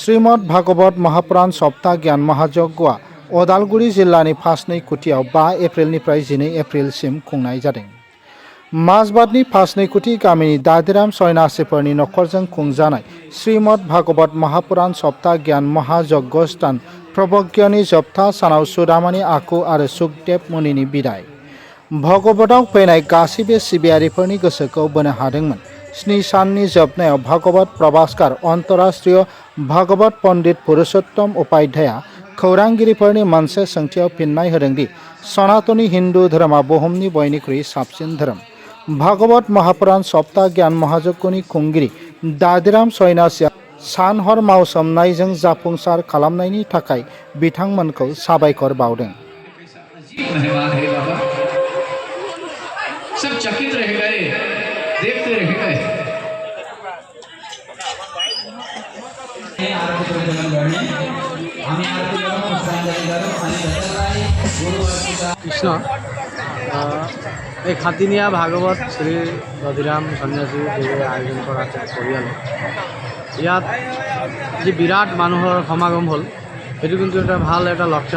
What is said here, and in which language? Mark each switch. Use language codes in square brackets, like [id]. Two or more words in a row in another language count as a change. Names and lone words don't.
[brx] श्रीमद भागवत महापुराण सप्ता ज्ञान महायज्ञआ अदालगुरि जिल्लानि फासनै कुटियाव 5 एप्रिलनिफ्राय 12 एप्रिलसिम खुंनाय जादों। माजबादनि फासनैकुटि गामिनि दादिराम सयनासिफोरनि नखरजों खुंजानाय श्रीमद भागवत महापुराण सप्ता ज्ञान महायज्ञ स्थान प्रबज्ञनि जोबथा सानाव सुदामानि आखु आरो सुखदेव मुनिनि बिदाय भगवतआव फैनाय गासैबो सिबियारिफोरनि गोसोखौ बोनो हादोंमोन। 7 साननि जोबनायाव भागवत प्रभासकार अंतरराष्ट्रीय भागवत पंडित पुरुषोत्तम उपाध्याया खौरांगिरिफोरनि मोनसे सोंथियाव फिननाय होदोंदि सनातनी हिंदू धोरोमा बुहुमनि बयनिख्रुइ साबसिन धोरोम। भागवत महापुराण सप्ता ज्ञान महायज्ञनि खुंगिरि दादिराम सयनासिया सान हर मावसोमनायजों जाफुंसार खालामनायनि थाखाय बिथांमोनखौ साबायखर बावदों। [hi] सब चकित रह गए, देखते रह गए। [as] কৃষ্ণ এই খাতিনিয়া ভাগৱত শ্ৰী দধিৰাম সন্যাসী দেৱে আয়োজন কৰা পৰিয়াল ইয়াত যি বিৰাট মানুহৰ সমাগম হ'ল সেইটো কিন্তু এটা ভাল এটা লক্ষণ।